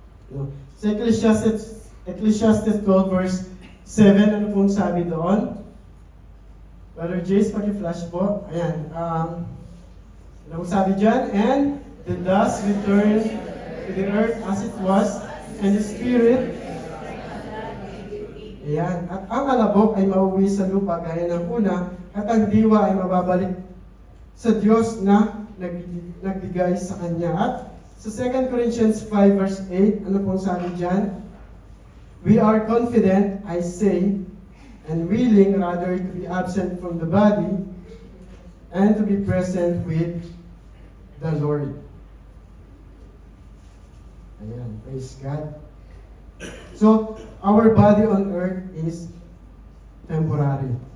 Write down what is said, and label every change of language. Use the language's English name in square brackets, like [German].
[Filipino] No? Sa Ecclesiastes 12 verse 7, ano pong sabi doon? Brother Jace, paki-flash po. Ayan. Ano pong sabi dyan? [English] And the dust returned to the earth as it was, and the spirit. [Filipino] Ayan. At ang alabok ay mauwi sa lupa gaya ng una, at ang diwa ay mababalik sa Diyos na nagbigay sa Kanya. At sa 2 Corinthians 5 verse 8, ano pong sabi dyan? [English] We are confident, I say, and willing rather to be absent from the body and to be present with the Lord. Ayan, praise God. So, our body on earth is temporary.